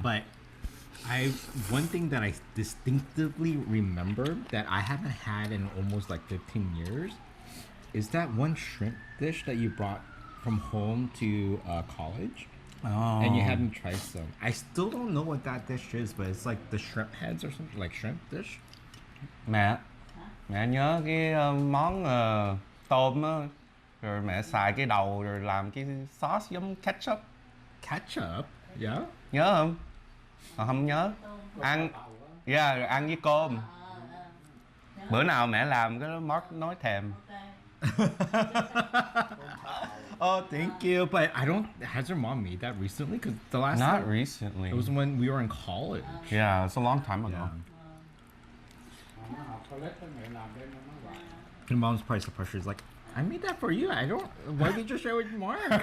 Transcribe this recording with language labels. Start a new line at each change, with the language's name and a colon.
English: But one thing that I distinctively remember that I haven't had in almost like 15 years is that one shrimp dish that you brought from home to college. Oh. And you had me try some. I still don't know what that dish is, but it's like the shrimp heads or something, like shrimp dish.
Vietnamese: Mẹ nhớ cái món tôm á, rồi mẹ xài cái đầu rồi làm cái sauce giống ketchup.
English: Ketchup? Yeah?
Vietnamese: Nhớ không? Không nhớ. Ăn, rồi ăn với cơm. Bữa nào mẹ làm cái đó Mark nói thèm.
English: Oh, thank you. But has your mom made that recently? Because the last Not time, recently. it was when we were in college. Yeah, it's a long time ago. Yeah. Your mom's probably so pressure. She's like, I made that for you. Why did you share with Mark?